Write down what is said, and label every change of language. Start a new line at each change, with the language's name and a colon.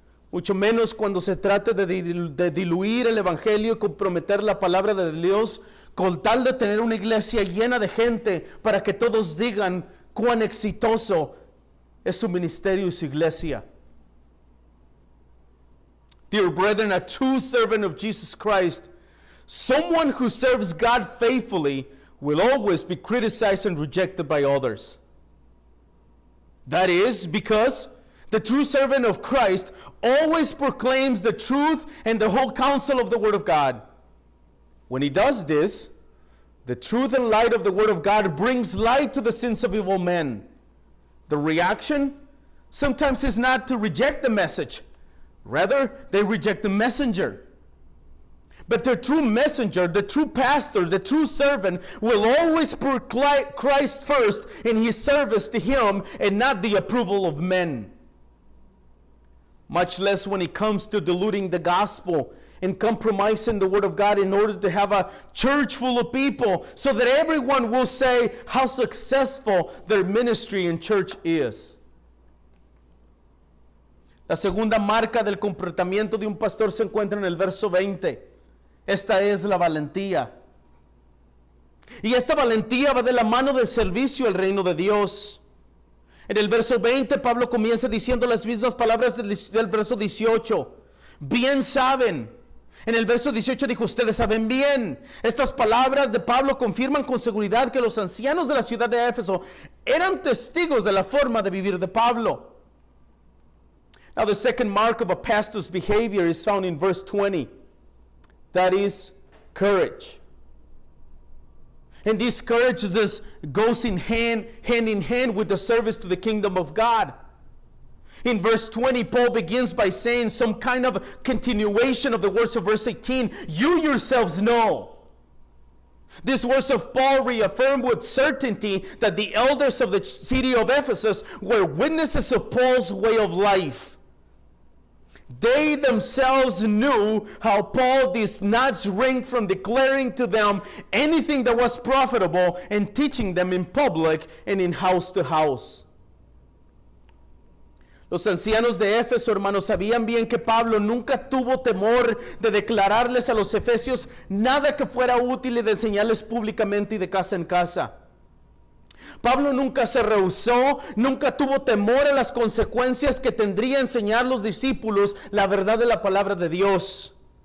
Spanish: Mucho menos cuando se trate de diluir el evangelio y comprometer la palabra de Dios con tal de tener una iglesia llena de gente para que todos digan cuán exitoso es su ministerio y su iglesia.
English: Dear brethren, a true servant of Jesus Christ, someone who serves God faithfully, will always be criticized and rejected by others. That is because the true servant of Christ always proclaims the truth and the whole counsel of the Word of God. When he does this, the truth and light of the Word of God brings light to the sins of evil men. The reaction sometimes is not to reject the message. Rather, they reject the messenger. But the true messenger, the true pastor, the true servant will always proclaim Christ first in his service to him and not the approval of men. Much less when it comes to diluting the gospel and compromising the Word of God in order to have a church full of people so that everyone will say how successful their ministry and church is.
Spanish: La segunda marca del comportamiento de un pastor se encuentra en el verso 20. Esta es la valentía. Y esta valentía va de la mano del servicio al reino de Dios. En el verso 20 Pablo comienza diciendo las mismas palabras del verso 18. Bien saben. En el verso 18 dijo, ustedes saben bien. Estas palabras de Pablo confirman con seguridad que los ancianos de la ciudad de Éfeso eran testigos de la forma de vivir de Pablo.
English: Now the second mark of a pastor's behavior is found in verse 20. That is courage. And this courage goes hand in hand with the service to the kingdom of God. In verse 20, Paul begins by saying some kind of continuation of the words of verse 18. You yourselves know. These words of Paul reaffirm with certainty that the elders of the city of Ephesus were witnesses of Paul's way of life. They themselves knew how Paul did not shrink from declaring to them anything that was profitable and teaching them in public and in house to house.
Spanish: Los ancianos de Éfeso, hermanos, sabían bien que Pablo nunca tuvo temor de declararles a los efesios nada que fuera útil y de enseñarles públicamente y de casa en casa. Pablo nunca se rehusó, nunca tuvo temor a las consecuencias que tendría enseñar a los discípulos la verdad de la palabra de Dios.